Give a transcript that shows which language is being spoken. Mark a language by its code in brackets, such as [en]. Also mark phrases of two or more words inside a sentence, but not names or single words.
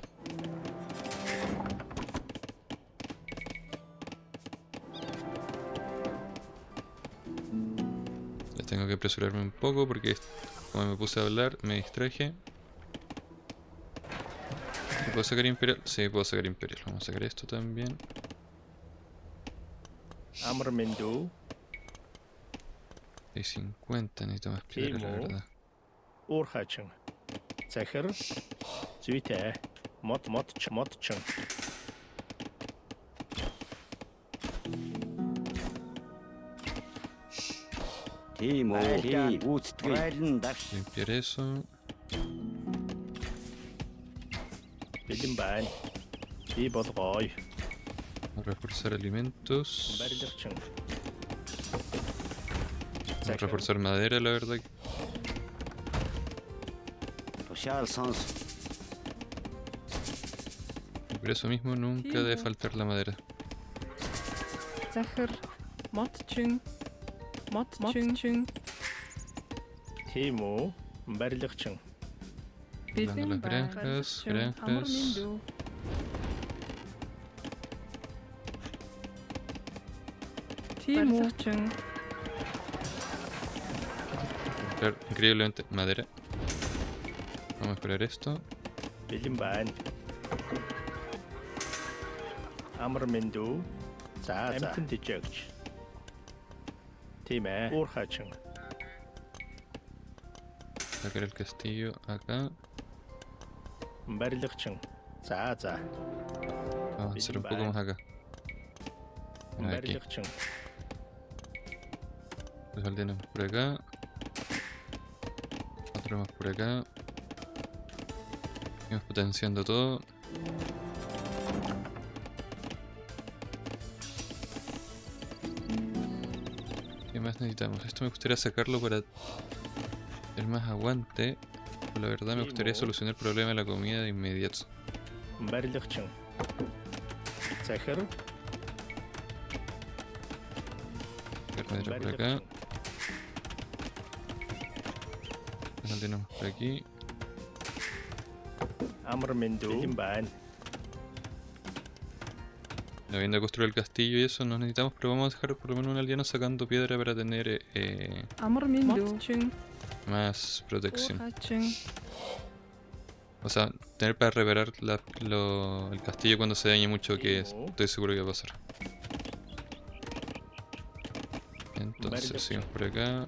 [es] Ya tengo que apresurarme un poco porque como me puse a hablar me distraje. ¿Puedo sacar Imperial? Sí, puedo sacar Imperial. Vamos a sacar esto también. [mn] Амар минь дүү. [es] Hay 50, necesito más piedra, la [mn] Timo. [es] verdad. [mn] Уурхаачин. Захир. Зүйтэй. Модчин. Тийм үү. Гүйцэтгэе. Байлан дагш. [es] Limpiar eso. [mn] Бэлэн байна. Би болгоо. [es] Reforzar alimentos. [mn] Барилгачин. [es] Reforzar madera, la verdad. [mn] Тушаал сонс. [es] Y por eso mismo nunca debe faltar la madera. [mn] سخر Мотчин. Мотчин. Тийм үү? Барилгачин. [es] Dando las granjas, [mn] Амар [es] granjas. [mn] минь. Тийм үү? [es] Claro, increíblemente madera. Vamos a mejorar esto. [mn] Бэлэн байна. Амар мэндүү. За амтэн дижэгч. Тийм ээ. Уурхачин. [es] Sacar el castillo acá. [mn] Барилгачин. За. [es] Vamos a hacer un poco más acá. Aquí. [mn] Барилгачин. [es] Los aldeanos por acá. Otro más por acá. Vamos potenciando todo. ¿Qué más necesitamos? Esto me gustaría sacarlo para tener más aguante. Pero la verdad me gustaría solucionar el problema de la comida de inmediato. [mn] Барилгачин. Захир. [es] Sacar madera por acá. Los aldeanos por aquí. [mn] Амар мэндүү. Бэлэн байна. [es] Habiendo construido el castillo y eso, no necesitamos, pero vamos a dejar por lo menos un aldeano sacando piedra para tener [mn] Амар минь. Мотчин. [es] más protección. [mn] Уурхачин. [es] O sea, tener para reparar el castillo cuando se dañe mucho, que estoy seguro que va a pasar. Entonces, seguimos por acá.